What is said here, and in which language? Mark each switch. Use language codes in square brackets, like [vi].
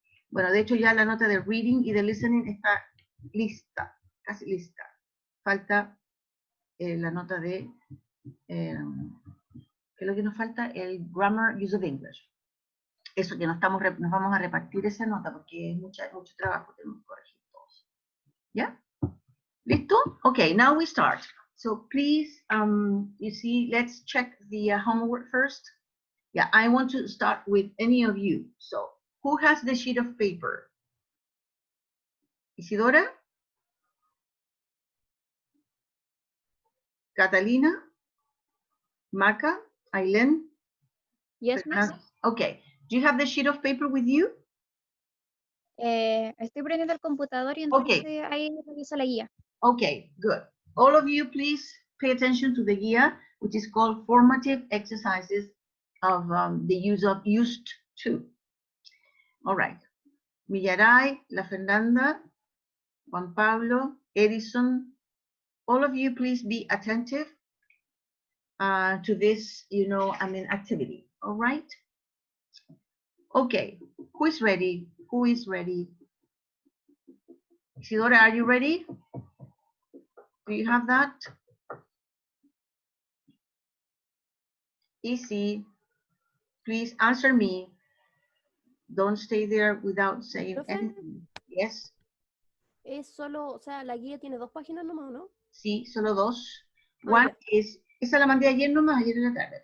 [es] Bueno, de hecho ya la nota de reading y de listening está lista, casi lista. Falta la nota de, ¿qué es lo que nos falta? El grammar use of English. Eso que nos vamos a repartir esa nota porque es mucho trabajo, tenemos que corregir todos. ¿Ya? ¿Listo? [en] Okay, now we start. So please, you see, let's check the homework first. Yeah, I want to start with any of you. So, who has the sheet of paper? Isidora? Catalina? Maca? Aileen? Yes, miss. Okay. Do you have the sheet of paper with you? [es] Estoy prendiendo el computador y entonces ahí reviso la guía. [en] Okay, good. All of you, please pay attention to the guía, which is called Formative Exercises of the Use of Used To. All right. Millaray, La Fernanda, Juan Pablo, Edison, all of you, please be attentive to this, activity. All right. Okay. Who is ready? Who is ready? Isidora, are you ready? Do you have that? Easy. Please answer me. Don't stay there without saying [es] Profe, [en] anything. Yes. [es] es solo, o sea, la guía tiene 2 páginas nomás, ¿no? Sí, solo 2. Ah, [en] One [es] ya. is, esa la mandé ayer nomás, ayer en la tarde.